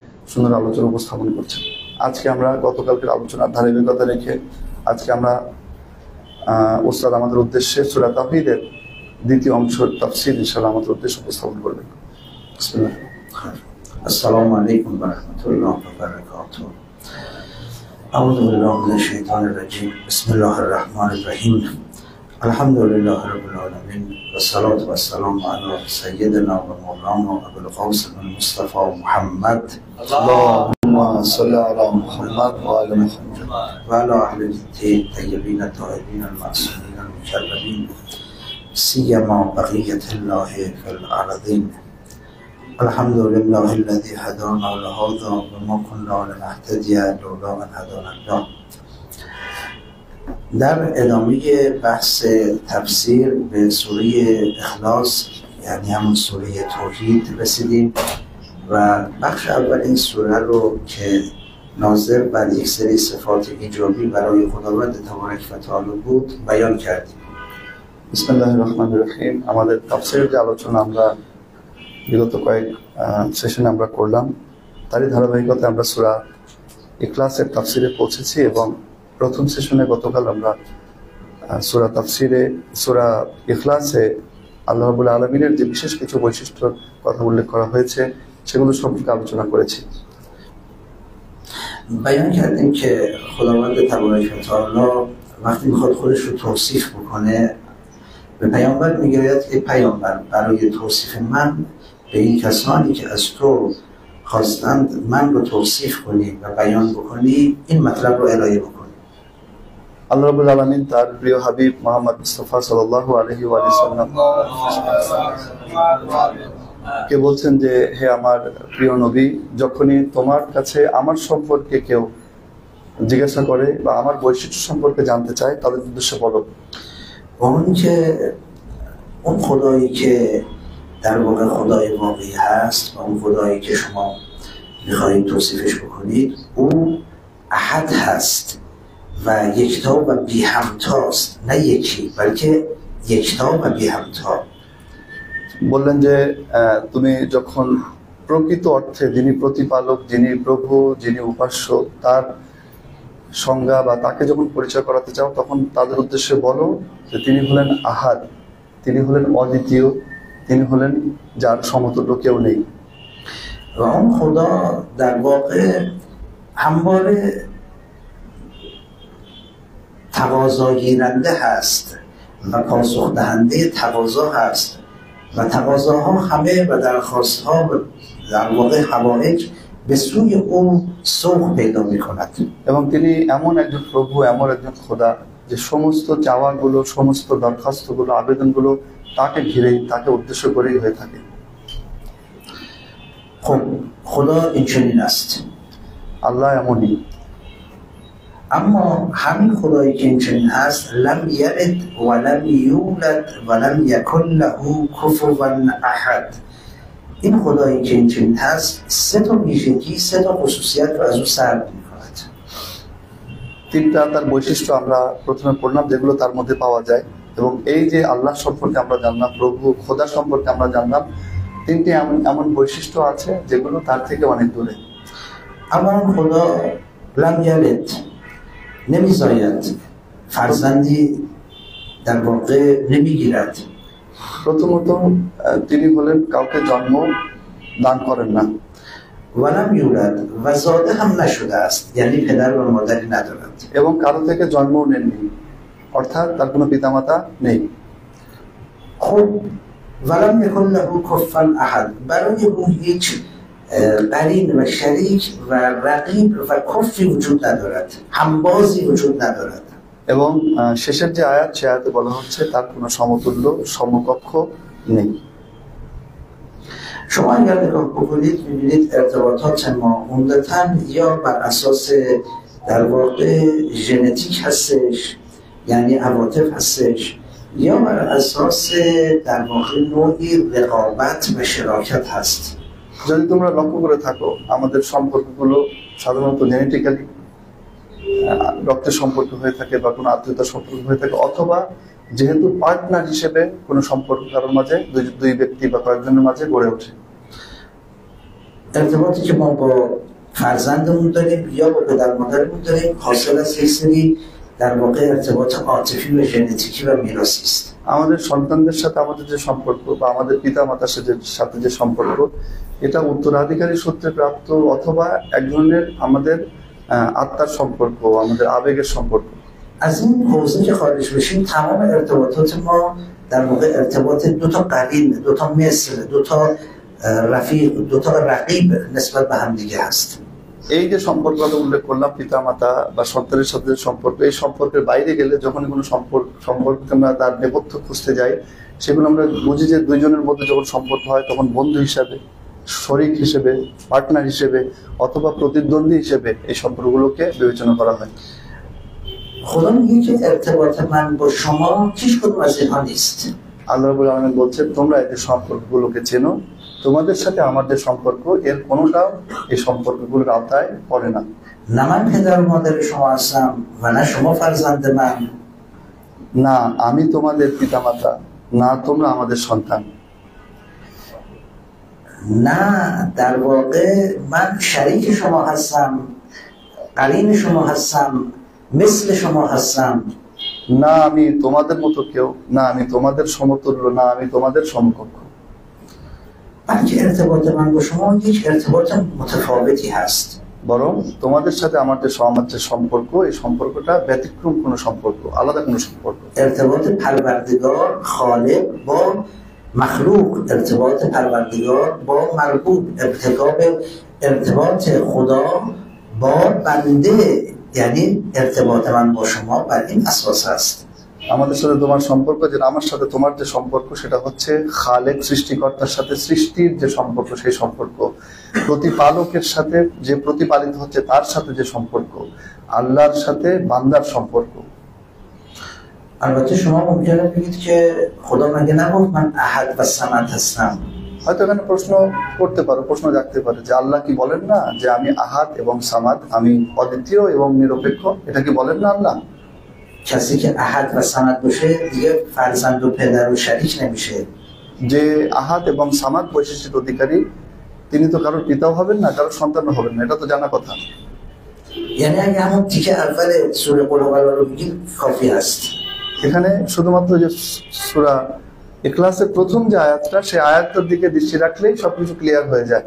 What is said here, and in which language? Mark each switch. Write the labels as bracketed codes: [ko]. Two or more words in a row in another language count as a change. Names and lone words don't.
[bn] সুন্দর আলোচনা উপস্থাপন করছেন। আজকে আমরা গতকালকের আলোচনার ধারাবাহিকতা রেখে আজকে আমরা ওস্তাদ আমাদের উদ্দেশ্যে সূরা তাওহীদের দ্বিতীয় অংশ তাফসীর ইনশাআল্লাহ আমাদের উদ্দেশ্যে উপস্থাপন করবেন। বিসমিল্লাহ। [ar] السلام عليكم ورحمة الله وبركاته. أعوذ بالله من الشيطان الرجيم. بسم الله الرحمن الرحيم. الحمد لله رب العالمين والصلاة والسلام على سيدنا ومولانا أبو القاسم مصطفى محمد اللهم صل على محمد وعلى محمد ওয়া আলা মুহাম্মদ وعلى أهله الطيبين الطاهرين المعصومين المكرمين سيما بقية الله في الأرضين. আলহামদুলিল্লাহি الذي هدانا لهذا وما كنا لنهتدي لولا أن هدانا الله. [fa] در ادامه بحث تفسیر به سوره اخلاص یعنی همون سوره توحید رسیدیم و بخش اول این سوره رو که ناظر بر یک سری صفات ایجابی برای خداوند تبارک و تعالی بود بیان کردیم. [ar] بسم الله الرحمن الرحيم. [bn] আমাদের তাফসীরের যে আলোচনা আমরা বিগত কয়েক সেশনে আমরা করলাম, তারই ধারাবাহিকতায় আমরা সূরা ইখলাসের তাফসীরে পৌঁছেছি এবং প্রথম সেশনে গতকাল আমরা সূরা ইখলাসে [ar] الله رب العالمين [bn] যে বিশেষ কিছু বৈশিষ্ট্যর কথা উল্লেখ করা হয়েছে সেগুলো সম্পর্কে আলোচনা করেছি। [fa] بیان کردیم که خداوند تبارک و تعالی وقتی میخواد خودش رو توصیف بکنه به پیامبر میگوید که پیامبر برای توصیف من به این کسانی که از تو خواستند من رو توصیف کنی و بیان بکنی این مطلب رو ارائه بکنی. [ar] الله رب العالمين [bn] তার প্রিয় হাবিব মুহাম্মদ মুস্তাফা [ar] صلى الله عليه وسلم [bn] কে বলছেন যে হে আমার প্রিয় নবী, যখনই তোমার কাছে আমার সম্পর্কে কেউ জিজ্ঞাসা করে বা আমার বৈশিষ্ট্য সম্পর্কে জানতে চায় তাদের উদ্দেশ্যে বলো [fa] اون خدایی که در واقع خدای واقعی هست و اون خدایی که شما میخواهید توصیفش بکنید او احد هست و یکتا و بی همتاست، نه یکی بلکه یکتا و بی همتا. [bn] বললেন যে তুমি যখন প্রকৃত অর্থে যিনি প্রতিপালক, যিনি প্রভু, যিনি উপাস্য তার সংজ্ঞা বা তাকে যখন পরিচয় করাতে চাও তখন তাদের উদ্দেশ্যে বলো যে তিনি হলেন আহাদ, তিনি হলেন অদ্বিতীয়, তিনি হলেন যার সমতুল্য কেউ নেই। [fa] و اون خدا در واقع همواره تقاضا گیرنده هست و پاسخ دهنده تقاضا هست و تقاضاها همه و درخواستها و در واقع حوائج به سوی او سوق پیدا می‌کند. [bn] এবং তিনি এমন একজন প্রভু, এমন একজন খোদা যে সমস্ত চাওয়াগুলো, সমস্ত দরখাস্তগুলো, আবেদনগুলো তাকে ঘিরেই, তাকে উদ্দেশ্য করেই হয়ে থাকে। [fa] خب خدا این چنین است. [bn] আল্লাহ এমনই। [fa] اما همین خدایی که این چنین هست [ar] لم یلد و لم یولد و لم یکن له کفوا احد. [fa] این خدایی که این چنین هست سه تا ویژگی، سه تا خصوصیت رو از او سلب می‌کند. [bn] তিনটা তার বৈশিষ্ট্য আমরা প্রথমে পড়লাম যেগুলো তার মধ্যে পাওয়া যায় এবং এই যে আল্লাহ সম্পর্কে আমরা জানলাম, প্রভু খোদা সম্পর্কে আমরা জানলাম, তিনটি এমন বৈশিষ্ট্য আছে যেগুলো তার থেকে অনেক দূরে। [fa] اما خدا [ar] لم یلد [fa] نمی‌زاید، فرزندی در واقع نمی‌گیرد. [bn] প্রথমত তিনি হলেন কাউকে জন্ম দান করেন না। [ar] ولم یولد [fa] و زاده هم نشده است، یعنی پدر و مادری ندارد. [bn] এবং কারো থেকে জন্মও নেননি, অর্থাৎ তার কোনো পিতামাতা নেই। [ar] خب ولم یکن له کفوا احد، [fa] برای او هیچ قرین و شریک و رقیب و کفی وجود ندارد، همبازی وجود ندارد. [bn] এবং শেষের যে আয়াত সে আয়াতে বলা হচ্ছে তার কোনো সমতুল্য, সমকক্ষ নেই। [fa] شما اگر نگاه بکنید می‌بینید ارتباطات ما عمدتاً یا بر اساس در واقع ژنتیک هستش، یعنی عواطف هستش، یا بر اساس در واقع نوعی رقابت و شراکت هست. [bn] যদি তোমরা লক্ষ্য করে থাকো আমাদের সম্পর্কগুলো সাধারণত জেনেটিক্যালি রক্তের সম্পর্ক হয়ে থাকে বা কোনো আত্মীয়তার সম্পর্ক হয়ে থাকে, অথবা যেহেতু পার্টনার হিসেবে কোনো সম্পর্ক কারোর মাঝে দুই ব্যক্তি বা কয়েকজনের মাঝে গড়ে ওঠে। [fa] ارتباطی که ما با فرزندمون داریم یا با پدر مادرمون داریم، حاصل از یک سری در واقع ارتباط عاطفی و ژنتیکی و میراثی است. [bn] আমাদের সন্তানদের সাথে আমাদের যে সম্পর্ক বা আমাদের পিতা মাতার সাথে যে সম্পর্ক, এটা উত্তরাধিকারী সূত্রে প্রাপ্ত অথবা এক ধরনের আমাদের আত্মার সম্পর্ক, আমাদের আবেগের সম্পর্ক। [fa] از این حوزه که خارج بشیم تمام ارتباطات ما در واقع ارتباط دو تا قرین، دو تا مثل، دو تا رفیق، دو تا رقیب نسبت به هم دیگه هست. [bn] এই যে সম্পর্কটা উল্লেখ করলাম, পিতা মাতা বা সন্তানের সাথে যে সম্পর্ক, এই সম্পর্কের বাইরে গেলে যখনই কোনো সম্পর্ক আমরা তার নেপথ্য খুঁজতে যাই, সেগুলো আমরা বুঝি যে দুইজনের মধ্যে যখন সম্পর্ক হয় তখন বন্ধু হিসাবে, শরিক হিসেবে, পার্টনার হিসেবে অথবা প্রতিদ্বন্দ্বী হিসেবে এই সম্পর্কগুলোকে বিবেচনা করা হয়। [fa] خدا میگه که ارتباط من با شما هیچ کدوم از اینها نیست. [ar] الله رب العالمين [bn] বলছেন, তোমরা এই সম্পর্কগুলোকে চেনো, তোমাদের সাথে আমার যে সম্পর্ক এর কোনোটাও এই সম্পর্কগুলোর আওতায় পড়ে না। [fa] نه من پدر و مادر شما هستم و نه شما فرزند من. [bn] না আমি তোমাদের পিতামাতা, না তোমরা আমাদের সন্তান। [fa] نه در واقع من شریک شما هستم، قرین شما هستم، مثل شما هستم. [bn] না আমি তোমাদের মতো কেউ, না আমি তোমাদের সমতুল্য, না আমি তোমাদের সমকক্ষ। [fa] بلکه ارتباط من با شما یک ارتباط متفاوتی هست. [bn] বরং তোমাদের সাথে আমার যে সম্পর্ক, এই সম্পর্কটা ব্যতিক্রম কোনো সম্পর্ক, আলাদা কোনো সম্পর্ক। [fa] ارتباط پروردگار خالق با مخلوق، ارتباط پروردگار با مربوب، ارتباط خدا با بنده، یعنی ارتباط من با شما بر این اساس است. [bn] আমাদের সাথে তোমার সম্পর্ক, যে আমার সাথে তোমার যে সম্পর্ক সেটা হচ্ছে খালেক সৃষ্টিকর্তার সাথে সৃষ্টির যে সম্পর্ক সেই সম্পর্ক, প্রতিপালকের সাথে যে প্রতিপালিত হচ্ছে তার সাথে যে সম্পর্ক, আল্লাহর সাথে বান্দার সম্পর্ক। [fa] البته شما ممکنه بگید که خدا مگه نگفت من احد و صمد هستم؟ [bn] হয়তো এখানে প্রশ্ন জাগতে পারে যে আল্লাহ কি বলেন না যে আমি আহাদ এবং সামাদ, আমি অদ্বিতীয় এবং নিরপেক্ষ, এটা কি বলেন না আল্লাহ? [fa] کسی که احد و صمد باشه دیگه فرزند و پدر و شریک نمیشه. [bn] যে আহাদ এবং সামাদ বৈশিষ্ট্যের অধিকারী, তিনি তো কারোর পিতাও হবেন না, কারোর সন্তানও হবেন না, এটা তো জানা কথা। [fa] یعنی اگه همون تیکه اول سوره [ar] قل هو الله [fa] رو بگید کافی است. [bn] এখানে শুধুমাত্র যে সূরা ইখলাসের প্রথম যে আয়াতটা, সেই আয়াতটার দিকে দৃষ্টি রাখলেই সবকিছু ক্লিয়ার হয়ে যায়।